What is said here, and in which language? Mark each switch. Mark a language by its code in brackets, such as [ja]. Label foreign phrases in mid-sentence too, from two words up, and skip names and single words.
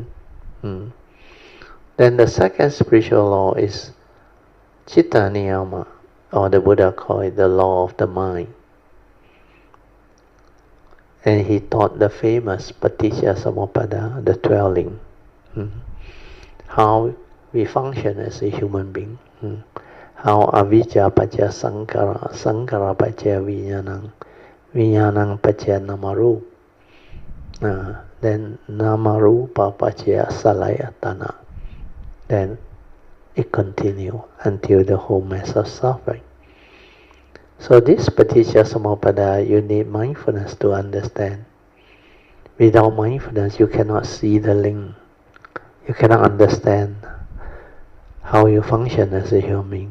[en] Then the second spiritual law is [pi] citta niyama, [en] or the Buddha called it the law of the mind. And he taught the famous [pi] Paticca Samuppada, [en] the 12 link, how we function as a human being, how [pi] avijja pacca sankara, sankara pacca vijnanam, vijnanam pacca namarupa, then namarupa pacca salayatana. [en] Then it continues until the whole mass of suffering. So this [pi] Paticca Samuppada, [en] you need mindfulness to understand. Without mindfulness, you cannot see the link. You cannot understand how you function as a human being.